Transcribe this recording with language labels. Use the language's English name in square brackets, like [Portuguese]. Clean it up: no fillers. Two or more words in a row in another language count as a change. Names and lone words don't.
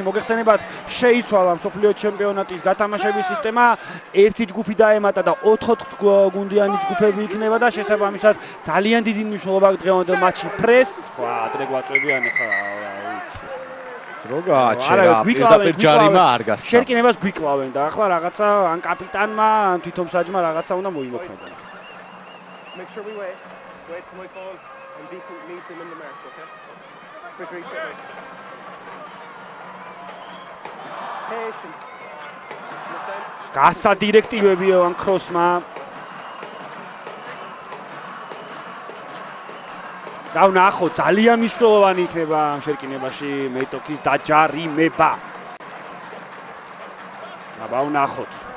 [Georgian] მოგეხსენებათ, შეიცვალა სოფლიო ჩემპიონატის გათამაშების სისტემა, ერთი ჯგუფი დაემატა და 4 გუნდიანი ჯგუფები იქნება და შესაბამისად ძალიან დიდი მნიშვნელობა აქვს დღევანდელ მატჩში ფრეს. სხვა ადრე გვაწვევიან ახლა ვიცი. რო გააჩერა, პირდაპირ ჯარიმა არ გასცა. შერკინებას გვიკლავენ და ახლა რაღაცა ან კაპიტანმა, ან თვითომსაჯმა რაღაცა უნდა მოიმოქმედონ. [English] Make sure we wait for my call and meet them in the mark, okay? Quick reset. Patience. Understand? [Georgian] გასა დირექტივები ან ქროსმა. და ვნახოთ, ძალიან მნიშვნელოვანი იქნება ამ შერკინებაში მეტოქის დაჯარიმება. აბა ვნახოთ.